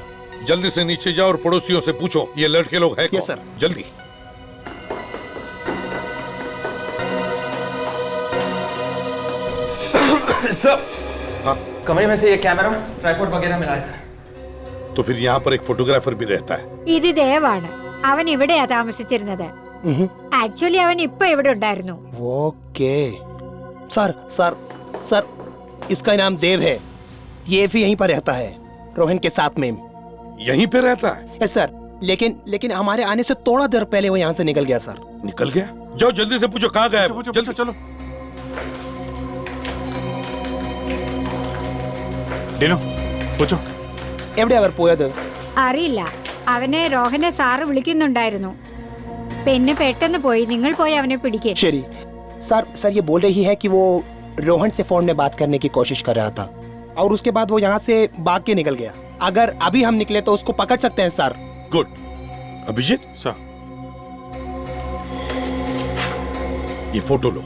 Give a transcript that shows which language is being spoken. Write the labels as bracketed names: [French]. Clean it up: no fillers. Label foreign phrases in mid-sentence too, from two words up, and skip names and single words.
[Hindi] जल्दी से नीचे जाओ और पड़ोसियों से पूछो ये लड़के लोग हैं कौन? सर। जल्दी। सर, हाँ, कमरे में से ये कैमरा ट्राइपॉड वगैरह मिला है सर। तो फिर यहाँ पर एक फोटोग्राफर भी रहता है। [Malayalam] ഇത് ദേവാണ്. അവൻ ഇവിടെയാ താമസിച്ചിരുന്നത്. ആക്ച്വലി അവൻ ഇപ്പൊ ഇവിടെ ഉണ്ടായിരുന്നു. [English] OK sir sir sir, [Hindi] इसका नाम देव है। ये भी यहीं पर रहता है रोहन के साथ में। यहीं पे रहता है? [English] yes sir, [Hindi] लेकिन हमारे आने से थोड़ा देर पहले वो यहाँ से निकल गया सर। निकल गया? जाओ जल्दी से पूछो कहाँ गया है वो। जल्दी चलो। ഡിനോ, പൂച്ചോ. [Malayalam] എവിടെയാ അവർ പോയത്? അറിയില്ല. അവനെ രോഹനെ സാറ് വിളിക്കുന്നുണ്ടായിരുന്നു. പിന്നെ പെട്ടെന്ന് പോയി. നിങ്ങൾ പോയി അവനെ പിടിക്കേ. [Hindi] शरी सर, ये बोल रही है कि वो रोहन से फोन में बात करने की कोशिश कर रहा था और उसके बाद वो यहाँ से भाग के निकल गया। अगर अभी हम निकले तो उसको पकड़ सकते हैं सर। गुड। अभिजीत सर, ये फोटो लो।